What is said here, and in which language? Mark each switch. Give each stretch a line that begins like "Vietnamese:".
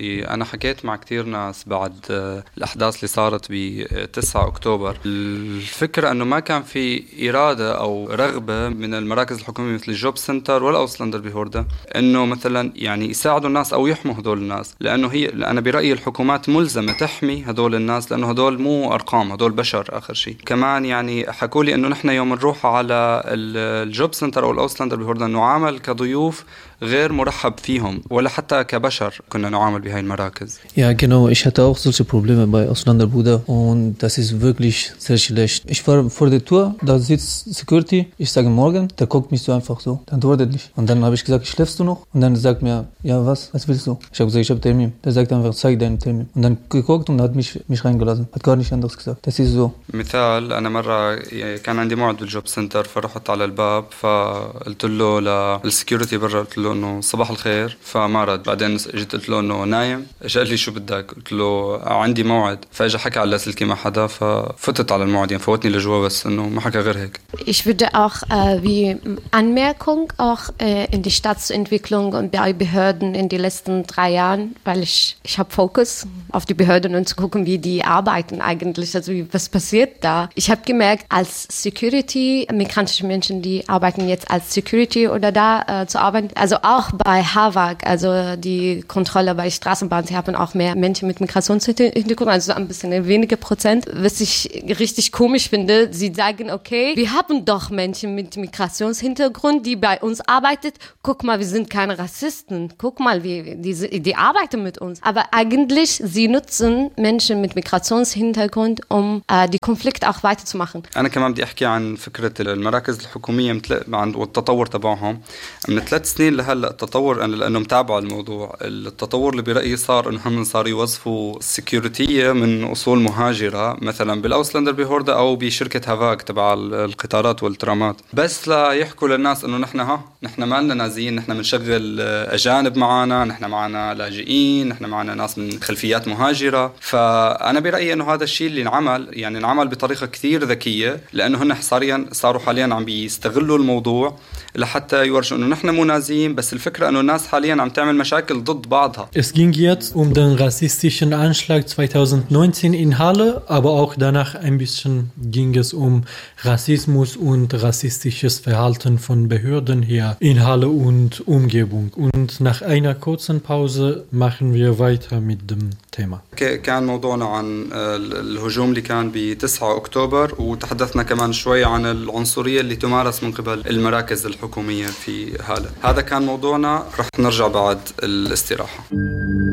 German: Ich habe mit vielen Menschen nach den Ereignissen, die am 9. Oktober passiert sind, gesprochen. Die Idee war, dass es keine Erwartung oder Verlangen von den Jobcentern oder Ausländerbehörden gab,
Arabic: انه مثلا يعني يساعدوا الناس او يحموا هذول الناس, لانه هي انا برايي الحكومات ملزمه تحمي هذول الناس, لانه هذول مو ارقام, هذول بشر اخر شيء. كمان يعني حكوا لي انه نحن يوم نروح على الجوب سنتر او الاوسلندر بهوردا نعامل كضيوف غير مرحب فيهم, ولا حتى كبشر كنا نعامل بهاي المراكز.
German: Ja genau, ich hatte auch solche Probleme bei Ausländer Buda und das ist wirklich sehr schlecht. Ich war vor der Tour, da sitzt Security, ich sage morgen, der guckt mich so einfach so, dann antwortet nicht. Und dann habe ich gesagt, schläfst du noch? Und dann sagt mir, ja was willst du? Ich habe gesagt, ich habe Termin. Der sagt einfach, zeig deinen Termin. Und dann geguckt und hat mich reingelassen, hat gar nicht anders gesagt. Das ist so.
Arabic: مثال, أنا مرة كان عندي موعد بالجوب سنتر, فرحت على الباب فقلت له للسكيورتي برا, قلت له انه صباح الخير, فما رد. بعدين جيت قلت له انه نايم, اجى قال لي شو بدك, قلت له عندي موعد, فاجى حكى على سلكي مع حدا ففتت على الموعد, يعني فوتني لجوا, بس انه ما حكى غير هيك.
German: Ich würde auch wie Anmerkung auch in die Stadtentwicklung und bei Behörden in den letzten drei Jahren, weil ich habe Fokus auf die Behörden und zu gucken, wie die arbeiten eigentlich, also was passiert da. Ich habe gemerkt, als Security, migrantische Menschen, die arbeiten jetzt als Security oder da zu arbeiten, also auch bei HAVAG, also die Kontrolle bei Straßenbahnen, sie haben auch mehr Menschen mit Migrationshintergrund, also ein bisschen weniger Prozent. Was ich richtig komisch finde, sie sagen, okay, wir haben doch Menschen mit Migrationshintergrund, die bei uns arbeitet. Guck mal, wir sind keine Rassisten. Guck mal, die arbeiten mit uns. Aber eigentlich, sie nutzen Menschen mit Migrationshintergrund, um die Konflikte auch weiterzumachen. Ich möchte auch über die Idee der Regierungen und die Entwicklung der letzten
Arabic: سنين لهلا التطور, انا لانه متابع الموضوع, التطور اللي برايي صار انه هم صاروا يوظفوا السكيورتي من اصول مهاجره مثلا بالاوسلندر بهوردا او بشركه هافاك تبع القطارات والترامات, بس لا يحكوا للناس انه نحن ما لنا نازيين, نحن بنشغل اجانب معنا, نحن معنا لاجئين, نحن معنا ناس من خلفيات مهاجره. فانا برايي انه هذا الشيء اللي انعمل يعني انعمل بطريقه كثير ذكيه, لانه هن صاروا حاليا عم بيستغلوا الموضوع لحتى يورجوا انه نحن مو نازيين,
German: Es ging jetzt um den rassistischen Anschlag 2019 in Halle, aber auch danach ein bisschen ging es um Rassismus und rassistisches Verhalten von Behörden hier in Halle und Umgebung. Und nach einer kurzen Pause machen wir weiter mit dem Thema.
Arabic: كان موضوعنا عن الهجوم اللي كان ب 9 اكتوبر وتحدثنا كمان شوي عن العنصريه اللي تمارس من قبل المراكز الحكوميه في هاله هذا كان موضوعنا رح نرجع بعد الاستراحه